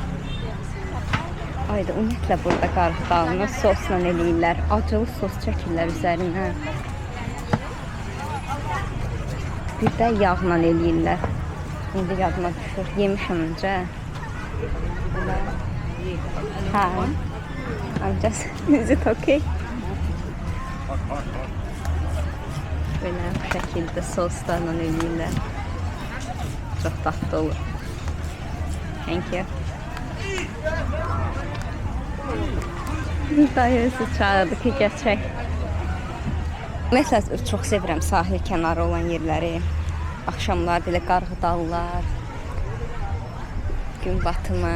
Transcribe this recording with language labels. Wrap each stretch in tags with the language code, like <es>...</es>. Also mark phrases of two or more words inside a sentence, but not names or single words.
<az>Ayda ümumiyyətlə burada qarğıdalını sosla eləyirlər. Acılı sos çəkirlər üzərinə. Bir də yağla eləyirlər. İndi yadıma düşür. Yemişəm öncə. Hə.</az> <en>I'm just, is it okay?</en> <az>Böyle bu şəkildə soslarla eləyirlər. Çox dadlı olur.</az> <en>Thank you.</en> <az>Dayısı çağırdı ki, geçək. Mesela çox sevirəm sahil kənarı olan yerləri. Axşamlar belə qarğıdallar, gün batımı.</az>